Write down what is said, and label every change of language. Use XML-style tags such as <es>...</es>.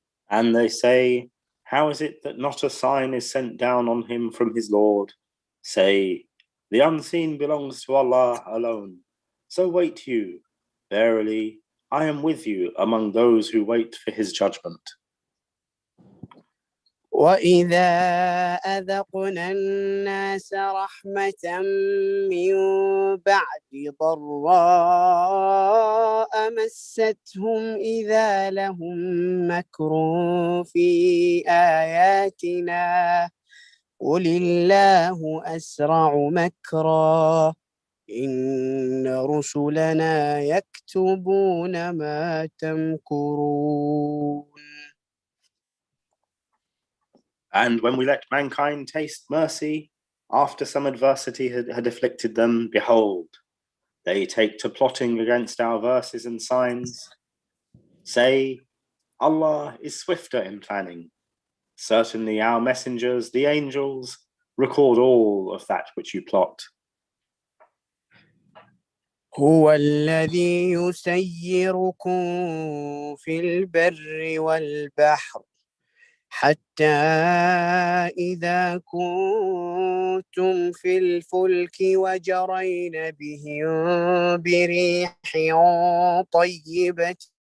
<en>And they say, how is it that not a sign is sent down on him from his Lord? Say, the unseen belongs to Allah alone. So wait you. Verily, I am with you among those who wait for his judgment.</en> <ar>وإذا أذقنا الناس رحمة من بعد ضراء مستهم إذا لهم مكر في آياتنا قل الله أسرع مكرا إن رسلنا يكتبون ما تمكرون.</ar> <en>And when we let mankind taste mercy, after some adversity had afflicted them, behold, they take to plotting against our verses and signs. Say, Allah is swifter in planning. Certainly our messengers, the angels, record all of that which you plot.</en> <ar>هو الذي يسيركم في البر والبحر حتى إذا كنتم في الفلك وجرين بهم بريح طيبة</ar>